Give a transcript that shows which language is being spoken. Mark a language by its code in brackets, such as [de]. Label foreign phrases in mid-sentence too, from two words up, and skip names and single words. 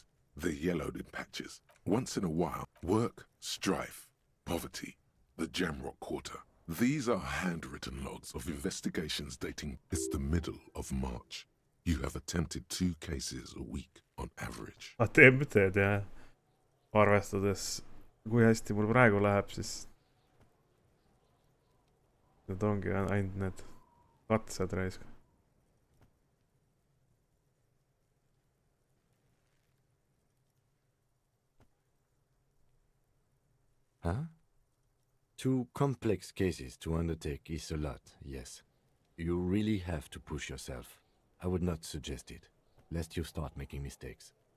[en] They're yellowed in patches. Once in a while, work, strife, poverty, the Jamrock Quarter. These are handwritten logs of investigations dating... It's the middle of March. You have attempted 2 cases a week on average. Attempted, [et] jah. Arvestades, kui hästi mul praegu läheb, siis need ongi ainult need katsed raisk. Huh? [en] 2 complex cases to undertake is a lot, yes. You really have to push yourself. I would not suggest it, lest you start making mistakes.